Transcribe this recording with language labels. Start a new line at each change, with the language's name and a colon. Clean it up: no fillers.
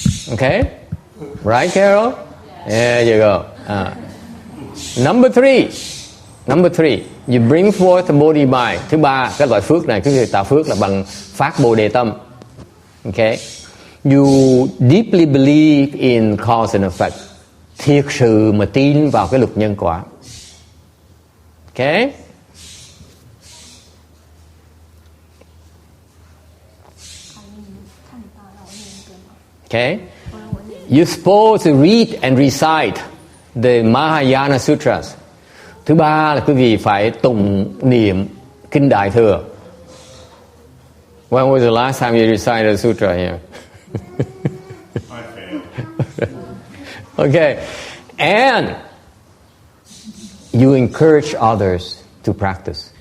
English: Okay, right, Carol? There you go. Number three, you bring forth the Bodhi mind.
Vietnamese: Thứ ba, cái loại phước này, cái người tạo phước là bằng phát Bồ Đề tâm.
English: Okay, you deeply believe in cause and effect.
Vietnamese: Thiệt sự mà tin vào cái luật nhân quả.
English: Okay. Okay, you're supposed to read and recite the Mahayana Sutras.
Vietnamese: Thứ ba là quý vị phải tụng niệm kinh Đại thừa.
English: When was the last time you recited a sutra here? I failed. Okay, and you encourage others to practice.